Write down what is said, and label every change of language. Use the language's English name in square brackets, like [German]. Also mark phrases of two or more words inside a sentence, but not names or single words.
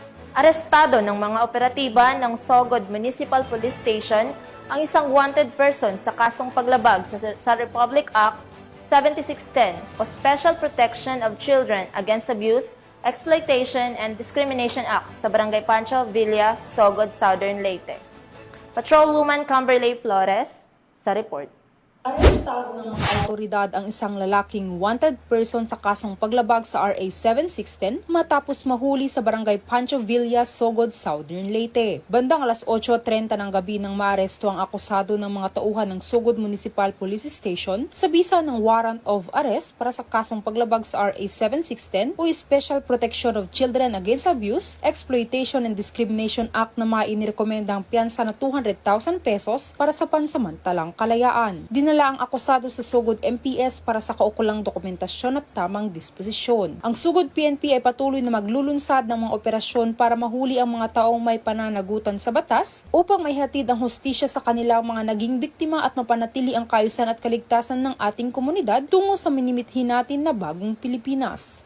[Filipino] Arestado ng mga operatiba ng Sogod Municipal Police Station ang isang [English] wanted person [Filipino] sa kasong paglabag sa Republic Act 7610 o [English] Special Protection of Children Against Abuse, Exploitation and Discrimination Act [Filipino] sa Barangay Pancho Villa, Sogod, Southern Leyte. Patrolwoman Camberley Flores sa report. Arestado ng mga autoridad ang isang lalaking [English] wanted person [Filipino] sa kasong paglabag sa RA 7610 matapos mahuli sa Barangay Pancho Villa, Sogod, Southern Leyte. Bandang alas 8:30 ng gabi nang maaresto ang akusado ng mga tauhan ng Sogod Municipal Police Station sa bisa ng [English] warrant of arrest [Filipino] para sa kasong paglabag sa RA 7610 o [English] Special Protection of Children Against Abuse, Exploitation and Discrimination Act [Filipino] na mainirekomendang piyansa na 200,000 pesos para sa pansamantalang kalayaan. Dinala ang akusado sa Sogod MPS para sa kaukulang dokumentasyon at tamang disposisyon. Ang Sogod PNP ay patuloy na maglulunsad ng mga operasyon para mahuli ang mga taong may pananagutan sa batas upang maihatid ang hustisya sa kanilang mga naging biktima at mapanatili ang kaayusan at kaligtasan ng ating komunidad tungo sa minimithi natin na bagong Pilipinas.